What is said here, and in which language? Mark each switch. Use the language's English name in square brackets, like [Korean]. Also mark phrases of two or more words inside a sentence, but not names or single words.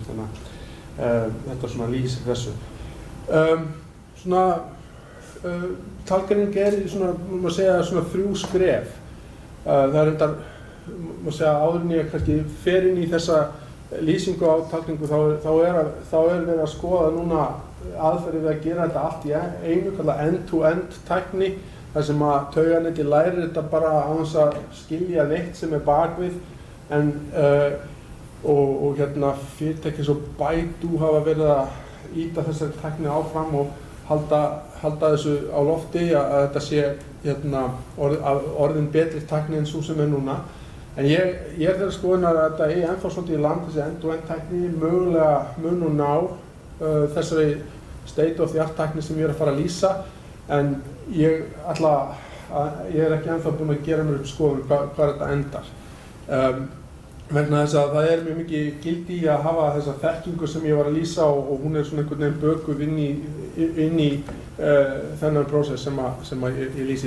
[Icelandic] Þannig að þetta svona lýsir þessu. Talgreining í svona, má segja, svona 3 skref. Það reyndar, má segja, áður en ég kannski fer inn í þessa lýsingu á talgreiningu, þá er verið að skoða núna aðferðir við að gera þetta allt í einu, kallað end-to-end tækni, þar sem að tauganetti lærir þetta bara á þess að skilja neitt sem bakvið, og fyrirtæki svo Baidu hafa verið að ýta þessari tækni áfram og halda þessu á lofti að þetta sé orðin betri tækni en svo sem núna. En ég þeirra skoðunar að þetta ennþá svolítið í land, þessi end-to-end tækni, mögulega mun og ná þessari [English] state of the art [Icelandic] tækni sem ég að fara að lýsa, en ég er ekki ennþá búinn að gera mér upp skoðun hvað þetta endar. Vegna þess að það mjög mikið gildi í að hafa þessa þekkingu sem ég var að lýsa, og hún svona einhvern veginn bökuð inn í þennan prósess sem ég lýsi.